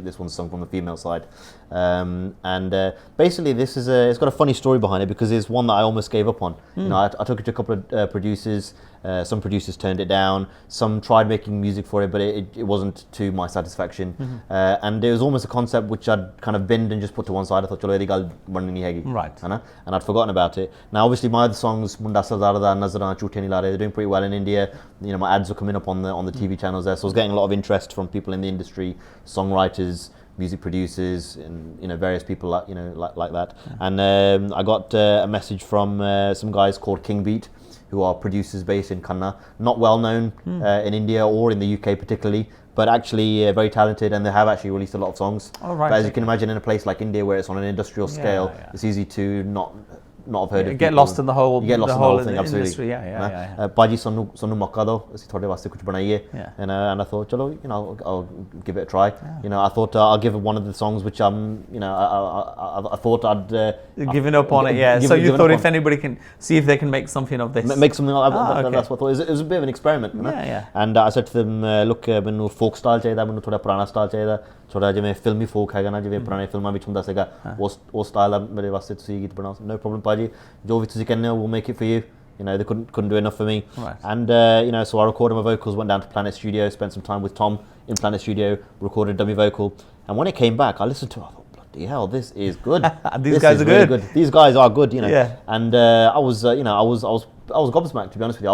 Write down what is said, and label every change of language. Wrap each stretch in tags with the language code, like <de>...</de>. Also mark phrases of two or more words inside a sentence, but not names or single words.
<en>This one's sung from the female side. And basically, it's got a funny story behind it, because it's one that I almost gave up on. I took it to a couple of producers. Some producers turned it down. Some tried making music for it, but it wasn't to my satisfaction. And it was almost a concept which I'd kind of binned and just put to one side. I thought,</en> <pa>ਚਲੋ ਇਹਦੀ ਗੱਲ ਬਣਨੀ ਨਹੀਂ ਹੈਗੀ.</pa> <en>Right. And I'd forgotten about it. Now, obviously, my other songs, Munda Sazarada, Nazara, Chute Nahi La Rahe, they're doing pretty well in India. My ads are coming up on the TV channels there. So I was getting a lot of interest from people in the industry, songwriters, music producers, and various people like that. And I got a message from some guys called King Beat, who are producers based in Kanna, not well known in India or in the UK particularly, but actually very talented, and they have actually released a lot of songs. Oh, right. But as you can imagine, in a place like India where it's on an industrial scale, it's easy to not have heard of get people. lost in the whole, you get lost in the whole thing, industry. absolutely. Yeah.</en> <pa>ਪਾਜੀ ਸਾਨੂੰ ਮੌਕਾ ਦੋ, ਅਸੀਂ ਤੁਹਾਡੇ ਵਾਸਤੇ ਕੁਝ ਬਣਾਈਏ.</pa> <en>Yeah. And I thought, chalo, I'll give it a try. I thought I'll give one of the songs which I thought I'd giving up on it. Yeah. So you thought if anybody can see if they can make something of this. Make something. Okay. That's what I thought. It was a bit of an experiment. Yeah. And I said to them, look,</en> <pa>ਮੈਨੂੰ</pa> <en>folk style</en> <pa>ਚਾਹੀਦਾ, ਮੈਨੂੰ ਥੋੜਾ ਪੁਰਾਣਾ style ਚਾਹੀਦਾ, ਥੋੜਾ ਜਿਵੇਂ ਫਿਲਮੀ folk ਹੈਗਾ ਨਾ, ਜਿਵੇਂ ਪੁਰਾਣੇ ਫਿਲਮਾਂ ਵਿੱਚ ਹੁੰਦਾ ਸੀਗਾ, ਉਹ style ਦਾ ਮੇਰੇ ਵਾਸਤੇ ਤੁਸੀਂ ਗੀਤ ਬਣਾਓ.</pa> <en>No problem,</en> <pa>ਭਾਜੀ, ਜੋ ਵੀ ਤੁਸੀਂ ਕਹਿੰਦੇ ਹੋ,</pa> <en>we'll make it for you. They couldn't do enough for me. Right. And so I recorded my vocals, went down to Planet Studio, spent some time with Tom in Planet Studio, recorded a dummy vocal, and when it came back, I listened to it, I thought, bloody hell, this is good. These guys are really good. These guys are good, Yeah. And I was gobsmacked, to be honest with you.</en>